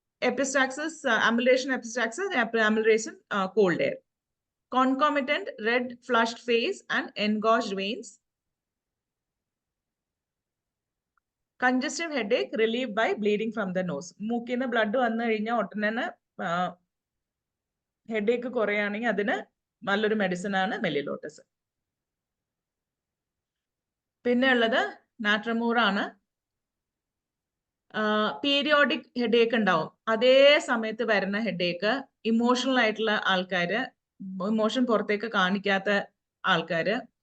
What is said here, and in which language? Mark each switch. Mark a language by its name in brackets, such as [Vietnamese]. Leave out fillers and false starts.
[English] Epistaxis, amelioration, epistaxis, amelioration, cold air. Concomitant red flushed face and engorged veins. Congestive headache relieved by bleeding from the nose. [Malayalam] മൂക്കിന്ന് blood വന്നു കഴിഞ്ഞാൽ ഒട്ടനെ headache കുറയാണെങ്കിൽ അതിന് നല്ലൊരു medicine ആണ് മെല്ലിലോട്ടസ്. പിന്നെ ഉള്ളത് നാട്രമൂർ ആണ്. പീരിയോഡിക് ഹെഡേക്ക് ഉണ്ടാവും. അതേ സമയത്ത് വരുന്ന ഹെഡേക്ക്, ഇമോഷണൽ ആയിട്ടുള്ള ആൾക്കാര്, ഇമോഷൻ പുറത്തേക്ക് കാണിക്കാത്ത ആൾക്കാര്.